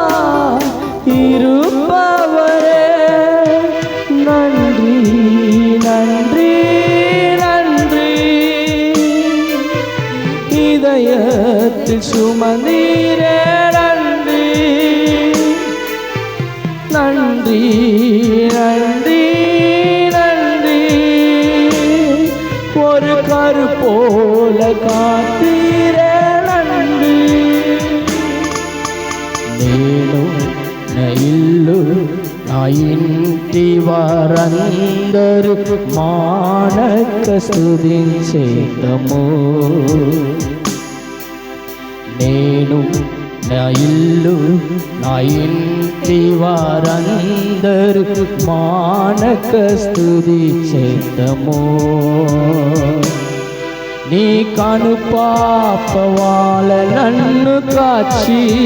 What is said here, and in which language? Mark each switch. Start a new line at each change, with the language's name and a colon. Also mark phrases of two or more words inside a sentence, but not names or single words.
Tamil: இருப்பவரே, நன்றி நன்றி நன்றி, இதயத்தில் சுமந்தீரே, நன்றி நன்றி நன்றி நன்றி, ஒரு கரு போல காத்தீரே, நன்றி.
Telugu: నేను నా ఇల్లు నా ఇంటి వారందరూ మానక స్తుతించేదము, నేను నా ఇల్లు నా ఇంటి వారందరూ మానక స్తుతించేదము, నీ కను పాపవాల నన్ను కాచి